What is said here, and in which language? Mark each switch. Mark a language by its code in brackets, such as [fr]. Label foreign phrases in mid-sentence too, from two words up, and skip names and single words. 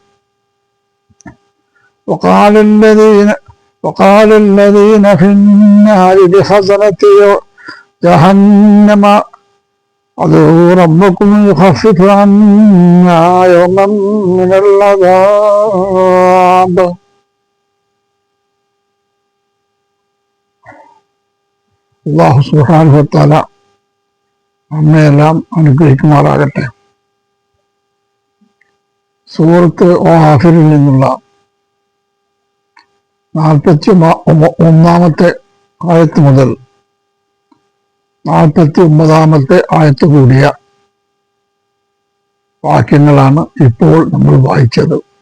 [ar] وقال الذين في النار لخزنة جهنم ادعوا ربكم يخفف عنا يوما من العذاب. الله سبحانه وتعالى [ml] നമ്മയെല്ലാം അനുഗ്രഹിക്കുമാറാകട്ടെ. സൂറത്ത് ഗാഫിറിൽ നിന്നുള്ള 41 ആയത്ത് മുതൽ 49 ആയത്ത് കൂടിയ വാക്യങ്ങളാണ് ഇപ്പോൾ നമ്മൾ വായിച്ചത്.